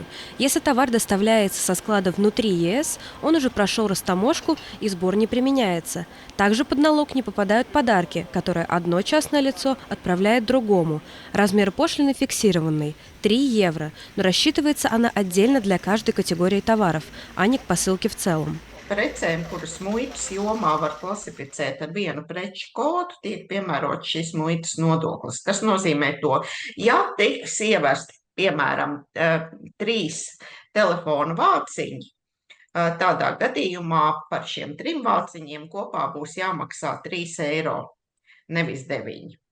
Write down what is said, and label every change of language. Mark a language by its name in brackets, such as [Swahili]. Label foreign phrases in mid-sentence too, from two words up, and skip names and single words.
[Russian] Если товар доставляется со склада внутри ЕС, он уже прошел растаможку и сбор не применяется. Также под налог не попадают подарки, которые одно частное лицо отправляет другому. Размер пошлины фиксированный – 3 евро, но рассчитывается она отдельно для каждой категории товаров, а не к посылке в целом. [Latvian] Precēm, kuras muitas jomā var klasificēt ar vienu preču kodu, tiek piemērots šis muitas nodoklis. Tas nozīmē to, ja tiks ievesti, piemēram, 3 telefonu vāciņi, tādā gadījumā par šiem 3 vāciņiem kopā būs jāmaksā 3 eiro, nevis 9.